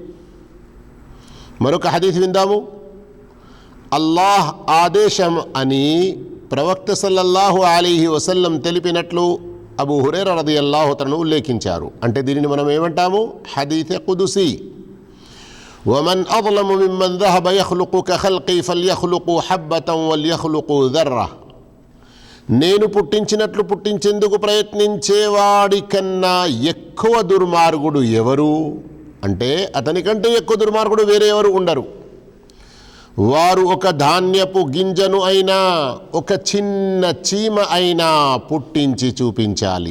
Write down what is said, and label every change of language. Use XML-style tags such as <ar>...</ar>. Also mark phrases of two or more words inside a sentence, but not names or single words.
<te>మరొక హదీస్ విందాము. అల్లాహ్ ఆదేశం అని ప్రవక్త</te> <ar>صلى الله عليه وسلم</ar> <te>తెలిపినట్లు అబూ హురైరా</te> <ar>رضي الله تعالى</ar> <te>ఉల్లేఖించారు. అంటే దీనిని మనం ఏమంటాము?</te> <ar>حديث قدسي. ومن أظلم ممن ذهب يخلق كخلقي فليخلقوا حبة وليخلقوا ذرة.</ar> <te>నేను పుట్టించినట్లు పుట్టించేందుకు ప్రయత్నించేవాడి కన్నా ఎక్కువ దుర్మార్గుడు ఎవరు అంటే, అతనికంటే ఎక్కువ దుర్మార్గుడు వేరే ఎవరు ఉండరు. వారు ఒక ధాన్యపు గింజను అయినా, ఒక చిన్న చీమ అయినా పుట్టించి చూపించాలి.</te>